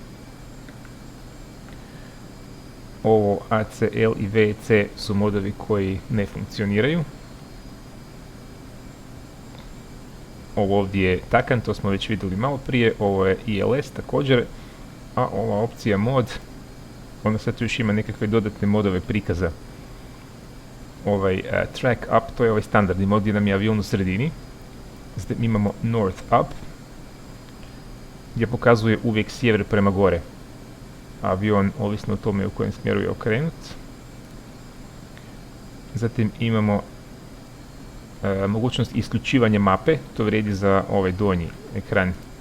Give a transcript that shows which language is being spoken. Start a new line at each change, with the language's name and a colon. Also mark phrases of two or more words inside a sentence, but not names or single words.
Croatian: Ovo ACL i VEC su modovi koji ne funkcioniraju. Ovo ovdje je takan, to smo već vidjeli malo prije. Ovo je ILS također. A ova opcija mod, ona sad tu još ima nekakve dodatne modove prikaza. Ovaj
English: track up,
Croatian: to je ovaj standardni mod gdje nam je avion u sredini. Zatim imamo
English: north up,
Croatian: gdje pokazuje uvijek sjever prema gore. Avion, ovisno o tome u kojem smjeru je okrenut. Zatim imamo mogućnost isključivanja mape, to vrijedi za ovaj donji ekran.